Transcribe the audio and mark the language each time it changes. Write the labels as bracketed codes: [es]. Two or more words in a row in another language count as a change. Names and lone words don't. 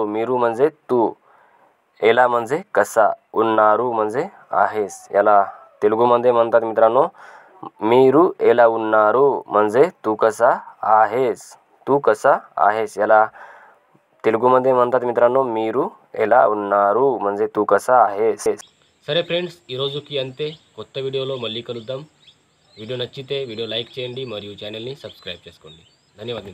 [mr] मीरू म्हणजे तू, एला म्हणजे कसा, उन्नारू म्हणजे आहेस. याला तेलुगूमध्ये म्हणतात मित्रांनो [te] మీరు ఎలా ఉన్నారు [mr] म्हणजे तू कसा आहेस. तू कसा आहेस याला तेलुगूमध्ये म्हणतात మిత్రాన్నో [te] మీరు ఎలా ఉన్నారు [mr] म्हणजे तू कसा आहेस. [te] సరే ఫ్రెండ్స్ ఈరోజుకి అంతే. కొత్త వీడియోలో మళ్ళీ కలుద్దాం. వీడియో నచ్చితే వీడియో లైక్ చేయండి మరియు ఛానల్ని సబ్స్క్రైబ్ చేసుకోండి. ధన్యవాదాలు.